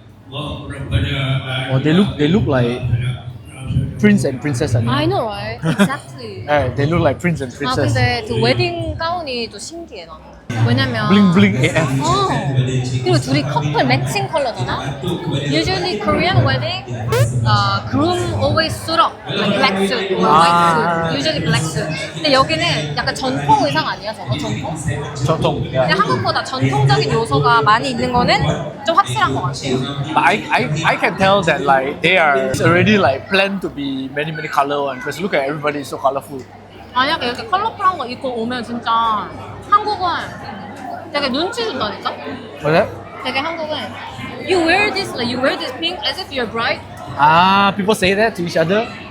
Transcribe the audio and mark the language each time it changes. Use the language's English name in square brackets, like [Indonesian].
[English] Oh, they look like prince and princess. I know, right? Exactly. They look like prince and 아 princess. [Korean] 근데 그 웨딩 가운이 또 신기해 나는. 왜냐면 [English] Bling bling AF. 어. [Korean] 그리고 둘이 커플 매칭 컬러잖아. [English] Usually Korean wedding, groom always suit up, like black suit or white suit. Usually black suit. [Korean] 근데 여기는 약간 전통 의상 아니야, 저거 전통? 전통. 근데 [English] Yeah. [Korean] 한국보다 전통적인 요소가 많이 있는 거는 좀 확실한 것 같아요. [English] But I can tell that like they are already like planned to be many color one because look at everybody is so colorful. [Korean] 만약에 이렇게 컬러풀한 거 입고 오면 진짜 한국은 되게 눈치 준다니까? [English] What's that? [Korean] 되게 한국은 [English] you wear this pink as if you're bride. Ah, people say that to each other.